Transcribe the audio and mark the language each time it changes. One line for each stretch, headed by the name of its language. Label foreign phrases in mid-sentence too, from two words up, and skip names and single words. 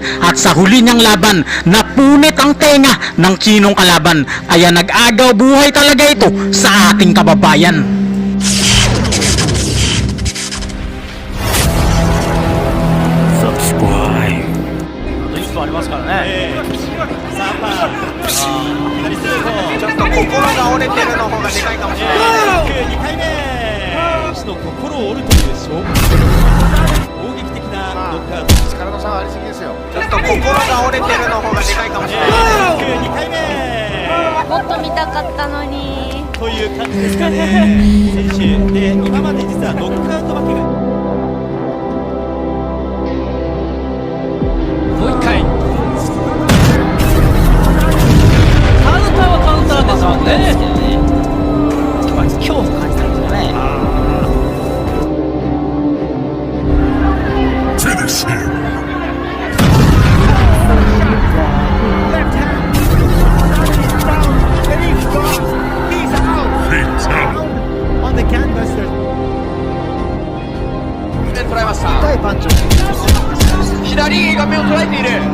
Filipino: At sa huli niyang laban, napunit ang tenga ng Chinong kalaban. Kaya nag-agaw buhay talaga ito sa ating kababayan. Subscribe.
Japanese: 1 分ありますからね。3番。左ストレート。ちょっと心が折れてるの方がでかいかもしれない。 2回目。選手の心を折るという勝負。攻撃的なノックアウト。力の差がありすぎですよ。ちょっと心が折れてるの方がでかいかもしれない。 2回目。もっと見たかったのに。という感じですかね。選手で今まで実はノックアウト負けが。もう一回。カウンターはカウンターですもんね。今日も感じたんですよね。
English: Finish him. Fatal. On the canvas.
Japanese: 痛いパンチを左が目を捉えている。